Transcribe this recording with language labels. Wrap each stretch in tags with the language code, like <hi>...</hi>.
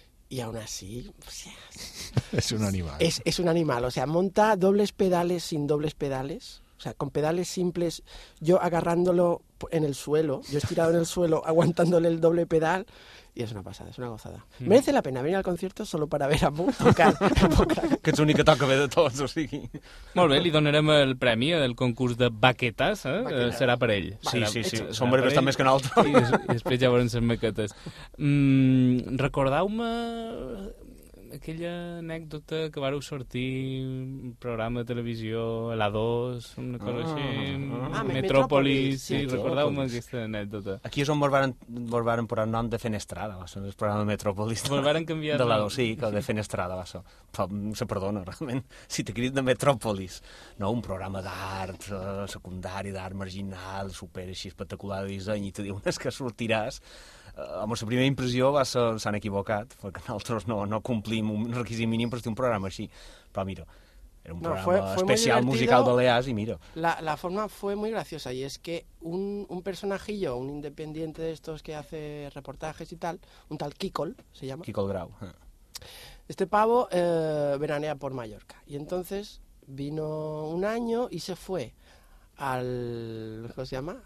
<es>Y aún así, o sea, es un animal. Es un animal, o sea, monta dobles pedales sin dobles pedales. O sea, con pedales simples, yo agarrándolo en el suelo, yo estirado en el suelo, aguantándole el doble pedal. Y es una pasada, es una gozada. Mm. Merece la pena venir al concierto solo para ver a Mou tocar.</es> <ca>Que ets l'únic que toca bé de tots, o sigui. Molt bé, li donarem el premi del concurs de baquetes, eh? Serà per ell. Sí, sí, sí. Són breves també que nosaltres. I després ja veurem les maquetes. Recordeu-me aquella anècdota que vareu sortir un programa de televisió a la 2, una cosa així, Metrópolis, sí, recordeu-me aquesta anècdota. Aquí és on vos varen posar el nom de Fenestrada, va ser el programa de Metrópolis. Vos varen canviar de la 2, sí, que de Fenestrada va ser. Però se perdona, realment, si t'he cridat de Metrópolis, no? Un programa d'art secundari, d'art marginal, super així espectacular de disseny, i te diuen és que sortiràs. Amb la primera impressió va ser, s'han equivocat, perquè nosaltres no complim un requisit mínim per fer un programa així. Però mira, era un programa especial musical de Leas i mira.</ca> <es>La forma fue muy graciosa, y es que un personajillo, un independiente de estos que hace reportajes y tal, un tal Kikol, se llama. Kikol Grau. Este pavo veranea por Mallorca. Y entonces vino un año y se fue al... ¿cómo se llama?</es>